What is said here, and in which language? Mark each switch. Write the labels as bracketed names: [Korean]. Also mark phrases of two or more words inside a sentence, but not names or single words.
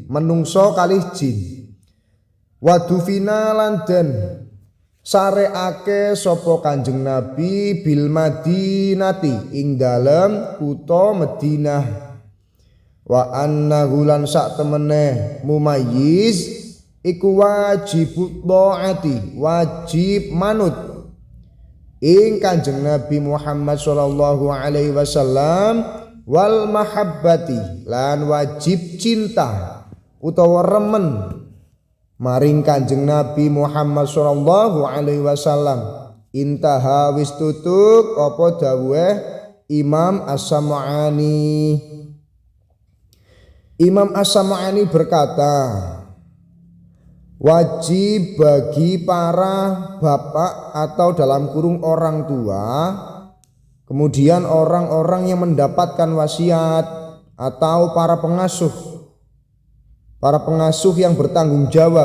[Javanese] menungso kalih jin wadufina lan den sareake sapa Kanjeng Nabi [Arabic] بالمدينة [Javanese] ing dalem kutha Madinah [Arabic] وأنه [Javanese] lan sak temene mumayyiz iku wajib taati wajib manut ing Kanjeng Nabi Muhammad [Arabic] صلى الله عليه وسلم والمحبة [Javanese] lan wajib cinta utawa remen maring Kanjeng Nabi Muhammad [Arabic] صلى الله عليه وسلم. [Javanese] Intaha wis tutuk apa dawuhe Imam As-Sam'ani. [Indonesian] Imam As-Sam'ani berkata, wajib bagi para bapak atau dalam kurung orang tua, kemudian orang-orang yang mendapatkan wasiat atau para pengasuh yang bertanggung jawab.